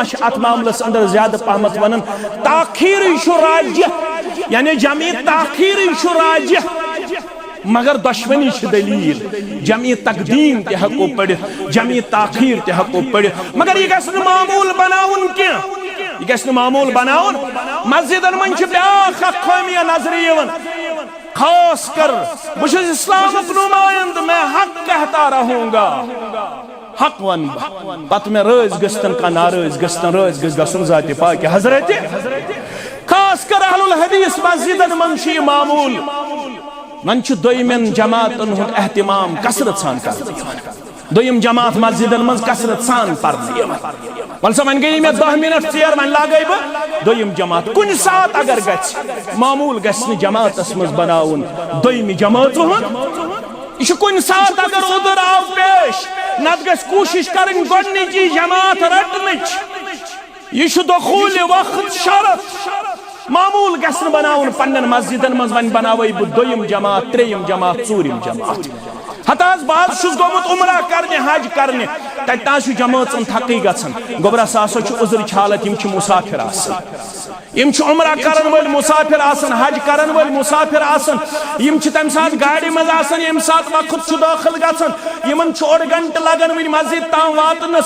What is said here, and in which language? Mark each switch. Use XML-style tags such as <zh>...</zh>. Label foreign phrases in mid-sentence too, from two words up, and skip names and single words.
<ks>چھ اتھ معاملس اندر زیادٕ پہمت ونان تاخیرٕے چھُ راجح یعنی جمع تاخیرٕے چھُ راجح مگر دشمنی چھ دلیل جمع تقدیم تہ ہیکو پڑھِتھ جمع تاخیر تہ ہیکو پڑھِتھ مگر یہ گژھِ نہٕ معمول بناوُن کینٛہہ یہ گژھِ نہٕ معمول بناوُن مسجدن منٛز چھِ بیاکھ اکھ خٲمیہ نظرِ یِوان خاص کر بہٕ چھُس اسلامُک نمائند</ks> <ur>میں حق کہتا رہوں گا</ur> <ks>حق ون پتہٕ مےٚ رٲضۍ گٔژھتن کانٛہہ ناراض گٔژھتن رٲضۍ گٔژھ گژھُن ذاتِ پاکہِ حضرت خاص کر اہل الحدیث مسجدن منٛز چھُ یہِ معمول من چھ دویمن جماعتن ہند اہتمام کثرت سان کر دویم جماعت مسجدن من کثرت سان پرنہ ولسا من گئی میں 10 منٹ ژیر من لاگئی بہ دویم جماعت کن سات اگر گژھ معمول گژھ نہ جماعتس مز بناون دویمہ جماعت ہند یہ کن سات اگر ادھر آو پیش نت گژھ کوشش کرن گۄڈنِچی جماعت رٹنچ یہ دخول وقت شرط معمول گژھن بناون پنن مسجدن مز ون بناوی بہ دویم جماعت تریم جماعت ژوٗرِم جماعت ہتاز بعد چھُس گوٚمُت عمرہ کرنہِ حج کرنہِ تتہِ تاں چھُ جمٲژن تھکٕے گژھان گوبرا سا ہسا چھُ عذرٕچ حالت یم چھِ مسافر آسان یم چھِ عمرہ کرن وٲلۍ مسافر آسان حج کرن وٲلۍ مسافر آسان یم چھِ تمہِ ساتہٕ گاڑِ منٛز آسان ییٚمہِ ساتہٕ وقت چھُ دٲخل گژھان یمن چھُ 1 گنٹہٕ لگان وٕنہِ مسجد تام واتنس</ks>